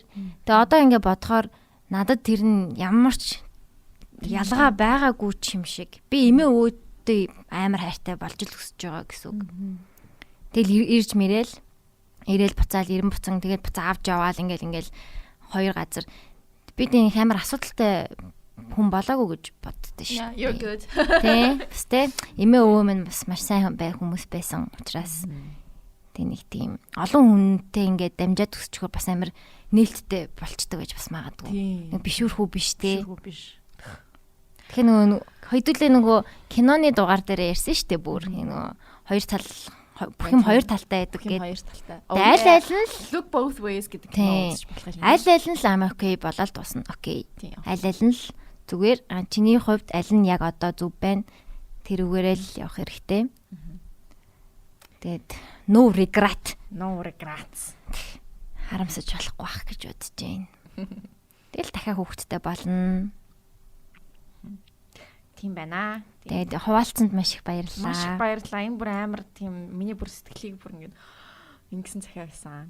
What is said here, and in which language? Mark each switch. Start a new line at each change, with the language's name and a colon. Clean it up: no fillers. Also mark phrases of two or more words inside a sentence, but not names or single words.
Mongolian: Тэгээ одоо ингэ бодохоор надад тэр нь ямар ч ялгаа байгаагүй ч юм шиг. Би эмээ өвөөтэй амар хайртай болж л өсөж байгаа гэсэн үг. Тэгэл ирж мэрэл ирээл буцаал 90 буцан тэгээд буцаа авч яваал ингээл хоёр газар би тийм амар асуудалтай хүн болоогүй гэж боддоо шүү.
English: You're good.
Mongolian: Тэ эмээ өвөө минь бас маш сайн хүмүүс байсан учраас нэг тийм олон хүнтэй ингээд дамжаад төсчихөр бас амар нээлттэй болчдөг гэж бас магадгүй. Нэг бишүүрхүү биш те. Тэгэхээр нөгөө хоёулаа нөгөө киноны дугаар дээр ярьсан шүү дээ бүр нөгөө хоёр тал бүх юм хоёр талтай байдаг гэдэг. Хоёр талтай. Аль нь л look both ways гэдэг кино үзэж болох юм. Аль нь л ам окей болоод дуусна. Окей. Аль нь л зүгээр чиний хувьд аль нь яг одоо зөв байна. Тэрүүгээрээ л явах хэрэгтэй.
English: Тэгээд no regrets.
Mongolian: Харамсаж болохгүй бах гэж бодож байна. Тэгэл дахиад хүүхэдтэй болно. Тийм байна. Тэгээд хуваалцсанд маш их баярлалаа. Маш их баярлалаа. Энэ бүр амар тийм миний бүр сэтгэлийг бүр ингэсэн захиа байсан.